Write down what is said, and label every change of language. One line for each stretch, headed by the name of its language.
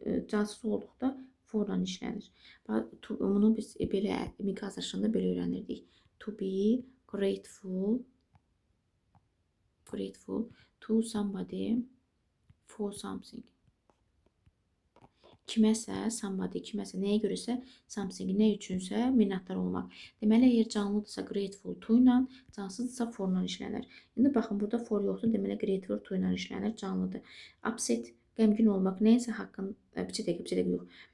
Azerbaijani: Cansız olduqda for-la işlənir. Bunu biz belə miqaz aşında belə öyrənirdik.
English: To be grateful to somebody for something.
Azerbaijani: Kiməsə, somebody, kiməsə, nəyə görəsə, something, nə üçünsə minnətdar olmaq. Deməli, əgər canlıdırsa grateful to ilə, cansızdırsa for ilə işlənir. İndi baxın, burada for yoxdur, deməli grateful to ilə işlənir, canlıdır. Upset, qəmgin olmaq, nəyəsə haqqın, bir dəqiqə yox.